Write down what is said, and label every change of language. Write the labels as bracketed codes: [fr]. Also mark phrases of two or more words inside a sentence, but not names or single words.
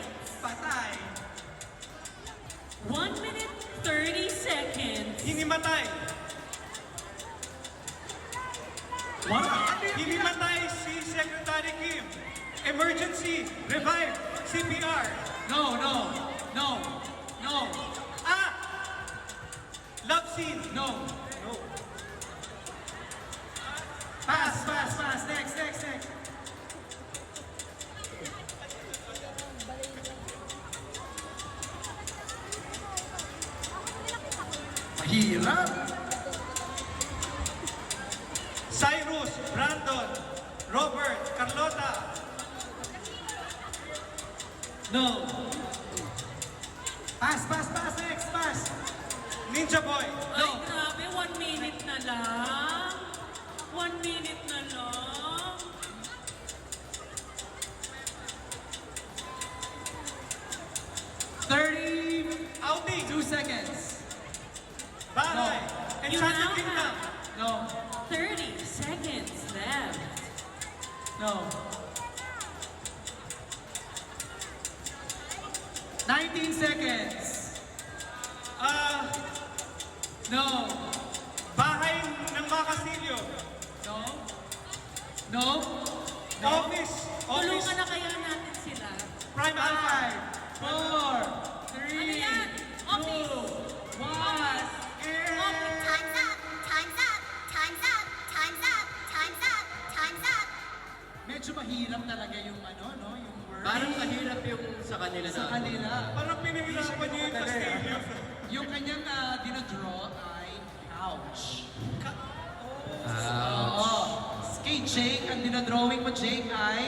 [tl] Patay. [en] 1 minute 30 seconds. [tl] Hinimatay. Hinimatay si Secretary Kim. [en] Emergency. Revive. CPR. No. Love scene. No. No. Pass. Next. [tl] Mahirap. Cyrus. Brandon. Robert. [en] No. Pass, pass, pass, next, pass. Ninja Boy. [tl] Ay, grabe, 1 minute na lang. 1 minute na lang. [en] Outing. 2 seconds. [tl] Bahay. [en] You Enchanted now Kingdom. have No. 30 seconds left. No. 19 seconds. No. [tl] Bahay ng mga Kastilyo. [en] No. No. Office. [tl] Tulungan na kaya natin sila. Prime Alpha. 5, 4, 3, Ano yan? 2, 1. [en] Time's up. Time's up. Time's up. Time's up. Time's up. Time's up. [tl] Medyo mahirap talaga yung ano, no? Yung word. Parang mahirap yung sa kanila sa na. kanila. Parang pinahirapan niyo yung Kastilyo. Yung kanyang dinadraw ay couch. Ah. Oo. Kay Jake, ang dinadrawing mo, Jake, ay...